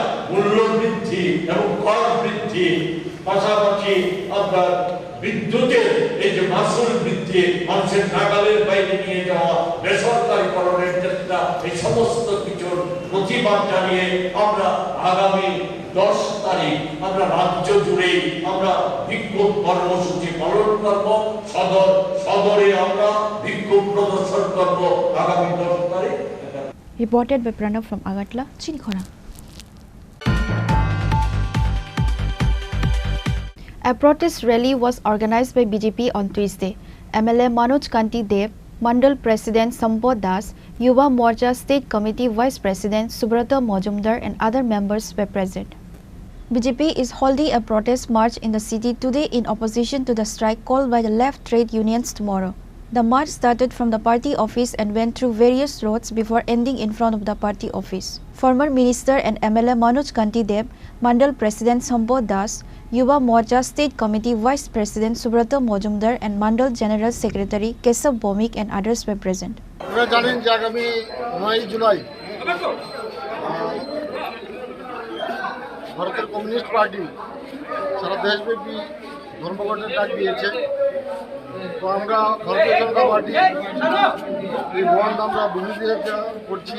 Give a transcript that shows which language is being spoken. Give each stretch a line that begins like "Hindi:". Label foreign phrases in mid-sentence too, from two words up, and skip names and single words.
Bangla: মূল্য বৃদ্ধি এবং কর বৃদ্ধি, পাশাপাশি আপনার বিদ্যুতের এই যে মাসুল বৃদ্ধি, মানুষের নাগালের বাইরে নিয়ে যাওয়া, বেসরকারীকরণের চেষ্টা, এই সমস্ত কিছুর প্রতিবাদ জানিয়ে আমরা আগামী 10 তারিখ আমরা রাজ্য জুড়ে আমরা বিক্ষোভ কর্মসূচি পালন করব। সদরে আমরা বিক্ষোভ প্রদর্শন করব আগামী 10 তারিখ।
English: Reported by Pranav from Agartala, Chini Khorang. A protest rally was organized by BJP on Tuesday. MLA Manoj Kanti Dev, Mandal President Sampod Das, Yuva Morcha State Committee Vice President Subrata Majumdar and other members were present. BJP is holding a protest march in the city today in opposition to the strike called by the left trade unions tomorrow. The march started from the party office and went through various roads before ending in front of the party office. Former Minister and MLA Manoj Kanti Dev, Mandal President Sampod Das, Yuva Morcha State Committee Vice President Subrata Majumdar and Mandal General Secretary Kesav Bomik and others were present.
Bangla: আপনারা জানেন যে আগামী 9 জুলাই ভারতের কমিউনিস্ট পার্টি সারা দেশব্যাপী ধর্মঘটের ডাক দিয়েছে। তো আমরা ভারতীয় জনতা পার্টি এই বন্ধ আমরা বিরোধিতা করছি।